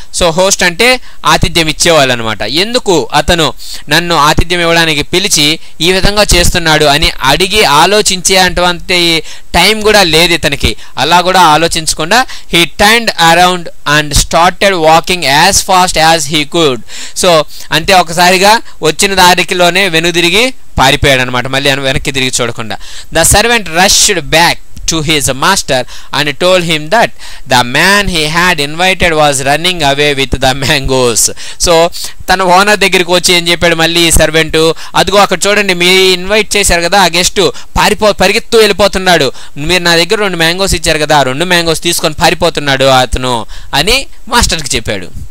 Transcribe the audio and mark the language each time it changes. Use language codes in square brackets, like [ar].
[te] So host అంటే ఆతిథ్యం ఇచ్చేవాళ్ళు అనమాట. ఎందుకు అతను నన్ను ఆతిథ్యం ఇవ్వడానికి పిలిచి ఈ విధంగా చేస్తున్నాడు అని అడిగి ఆలోచించే అటువంటి టైం కూడా లేదు ఇతనికి. అలా కూడా ఆలోచించకుండా [en] He turned around and started walking as fast as he could. [te] So అంతే ఒకసారిగా వచ్చిన దారికిలోనే వెనుదిరిగి పారిపోయాడు అనమాట, మళ్ళీ వెనక్కి తిరిగి చూడకుండా. [en] The servant rushed back to his master and told him that the man he had invited was running away with the mangoes. [te] So తన ఓనర్ దగ్గరికి వచ్చి ఏం చెప్పాడు మళ్ళీ ఈ సర్వెంట్, అదిగో అక్కడ చూడండి మీరు ఇన్వైట్ చేశారు కదా ఆ గెస్ట్ పరిగెత్తు వెళ్ళిపోతున్నాడు, మీరు నా దగ్గర 2 మ్యాంగోస్ ఇచ్చారు కదా 2 మ్యాంగోస్ తీసుకొని పారిపోతున్నాడు అతను అని మాస్టర్కి చెప్పాడు.